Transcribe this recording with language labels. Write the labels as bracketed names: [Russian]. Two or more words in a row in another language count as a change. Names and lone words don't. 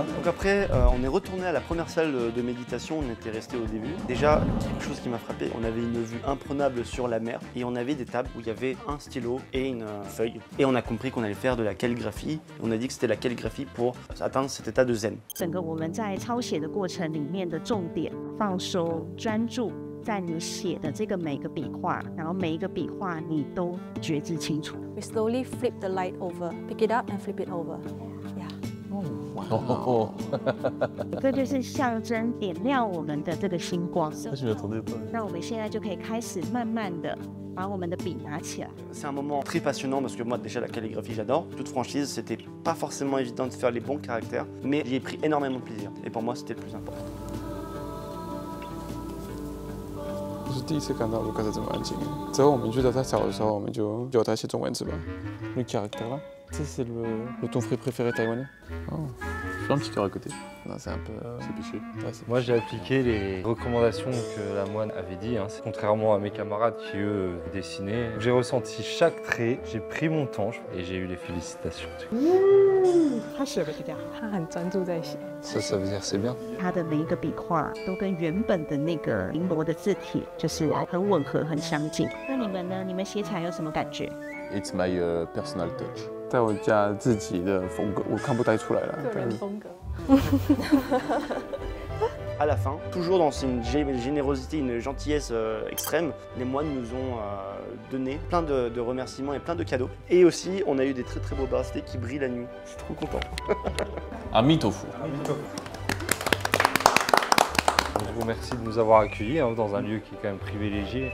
[French] Donc après, on est retourné à la première salle de méditation, on était resté au début. Déjà, quelque chose qui m'a frappé, on avait une vue imprenable sur la mer et on avait des tables où il y avait un stylo et une feuille. Et on a compris qu'on allait faire de la calligraphie. On a dit que c'était la calligraphie pour atteindre cet état de zen. [Chinese] 整个我们在抄写的过程里面的重点，放松、专注在你写的这个每个笔画，然后每一个笔画你都觉知清楚。 [English] We slowly flip the light over, pick it up and flip it over. Yeah. [Chinese] 这就是象征点亮我们的这个星光。 [French] Je m'y attendais pas. [Chinese] 那我们现在就可以开始慢慢的把我们的笔拿起来。 [French] C'est un moment très passionnant parce que moi déjà la calligraphie j'adore. Toute franchise, c'était pas forcément évident de faire les bons caractères, mais j'y ai pris énormément de plaisir. Et pour moi c'était le plus important. [Chinese] 这是第一次看到卢卡斯这么安静。之后我们去找他小的时候，我们就教他写中文字吧。 [French] Le caractère là, ça c'est le ton fruit préféré taïwanais. Fais un petit cœur à côté. Non, c'est un peu. C'est péché. Ouais, c'est Moi, j'ai appliqué les recommandations que la moine avait dit, hein. Contrairement à mes camarades qui, eux, dessinaient. J'ai ressenti chaque trait, j'ai pris mon temps et j'ai eu les félicitations. [Chinese] 他写的比较好，他很专注在写。 [French] Ça veut dire c'est bien. [Chinese] 他的每一个笔画都跟原本的那个绫罗的字体就是很吻合、很相近。那你们呢？你们写起来有什么感觉？ [English] It's my personal touch. [Chinese] 在我家自己的风格，我看不太出来了。个人风格。 [French] À la fin, toujours dans une générosité, une gentillesse extrême, les moines nous ont donné plein de remerciements et plein de cadeaux. Et aussi, on a eu des très très beaux bracelets qui brillent la nuit. Je suis trop content. Amitofu. Je vous remercie de nous avoir accueillis hein, dans un lieu qui est quand même privilégié.